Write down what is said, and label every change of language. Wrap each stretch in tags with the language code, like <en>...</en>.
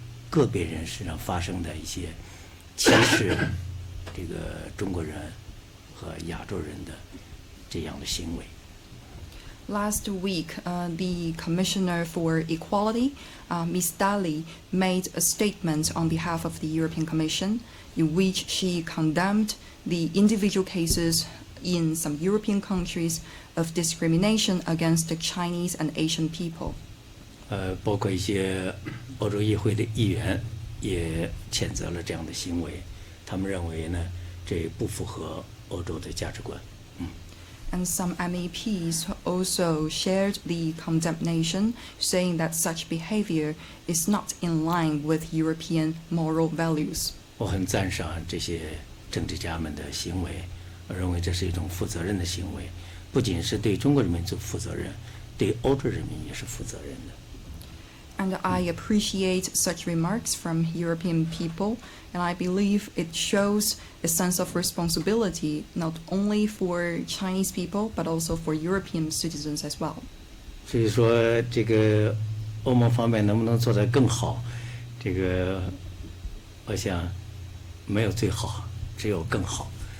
<zh>个别人身上发生的一些歧视这个中国人和亚洲人的这样的行为。</zh> <en>Last week, the Commissioner for Equality, Ms. Dalli, made a statement on behalf of the European Commission in which she condemned the individual cases in some European countries of discrimination against the Chinese and Asian people.</en> <zh>包括一些欧洲议会的议员也谴责了这样的行为，他们认为呢，这不符合欧洲的价值观。</zh> <en>And some MEPs also shared the condemnation, saying that such behavior is not in line with European moral values.</en> <zh>我很赞赏这些政治家们的行为，我认为这是一种负责任的行为，不仅是对中国人民负责任，对欧洲人民也是负责任的。</zh> <en>And I appreciate such remarks from European people, and I believe it shows a sense of responsibility not only for Chinese people but also for European citizens as well.</en> <zh>所以说，这个欧盟方面能不能做得更好，这个我想没有最好，只有更好。</zh>